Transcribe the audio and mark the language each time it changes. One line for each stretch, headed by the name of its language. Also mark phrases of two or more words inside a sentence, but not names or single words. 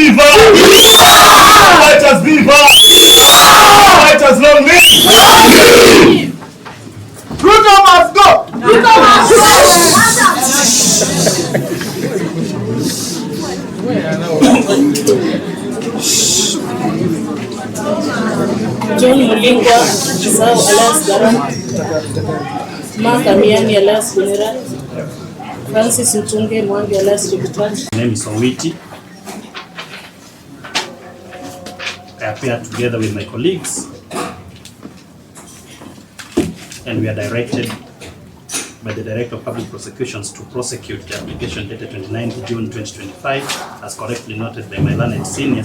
English: Let us viva! Let us long live! Ruto must go! Ruto must John Mulingwa, Nzau alias Garang, Amiani alias Generali, Francis Mwangi alias Chebukati. My name is Owiti. I appear together with my colleagues and we are directed by the Director of Public Prosecutions to prosecute the application dated 29th June 2025 as correctly noted by my learned senior.